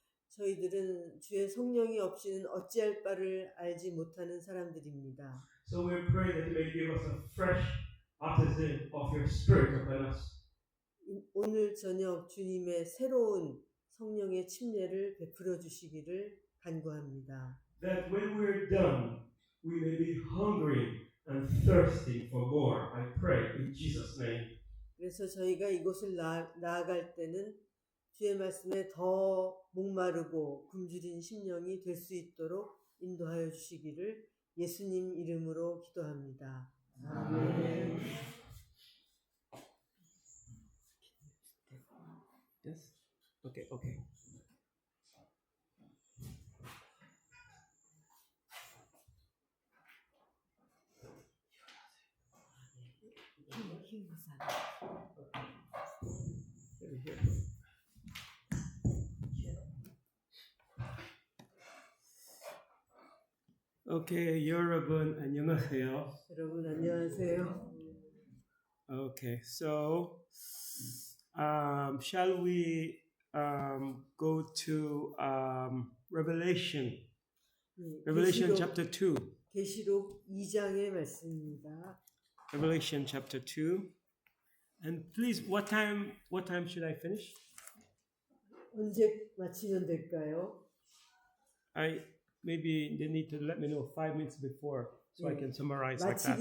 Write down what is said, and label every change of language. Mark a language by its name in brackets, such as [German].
[Korean] 저희들은 주의 성령이 없이는 어찌할 바를 알지 못하는 사람들입니다. [English] So we pray that you may give us a fresh baptism of your Spirit upon us. [Korean] 오늘 저녁 주님의 새로운 성령의 침례를 베풀어 주시기를 간구합니다. [English] That when we're done, we may be hungry and thirsty for more. I pray in Jesus' name. [Korean] 그래서 저희가 이곳을 나아갈 때는 주의 말씀에 더 목마르고 굶주린 심령이 될 수 있도록 인도하여 주시기를 예수님 이름으로 기도합니다. 아멘. [English] Yes? Okay, okay. [Korean] Okay, 여러분 안녕하세요. 여러분 안녕하세요. [English] Okay, so shall we go to Revelation? Revelation chapter 2. [Korean] 계시록 2장의 말씀입니다. [English] Revelation chapter 2. And please, what time should I finish? [Korean] 언제 마치면 될까요? [English] Maybe they need to let me know 5 minutes before so I can summarize like that.